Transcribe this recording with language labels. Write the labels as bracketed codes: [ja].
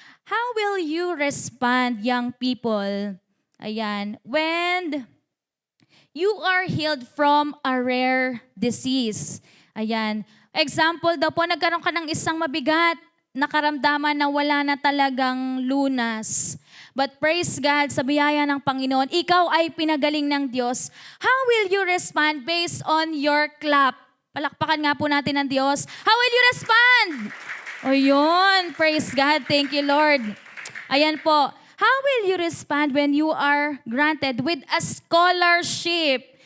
[en] How will you respond, young people? Ayan, when you are healed from a rare disease. Ayan. [tl] Example daw po, nagkaroon ka ng isang mabigat na karamdaman na wala na talagang lunas. [en] But praise God, [tl] sa biyaya ng Panginoon, ikaw ay pinagaling ng Diyos. [en] How will you respond based on your clap? [tl] Palakpakan nga po natin ng Diyos. [en] How will you respond? [tl] O yun, [en] praise God. Thank you, Lord. [tl] Ayan po. [en] How will you respond when you are granted with a scholarship?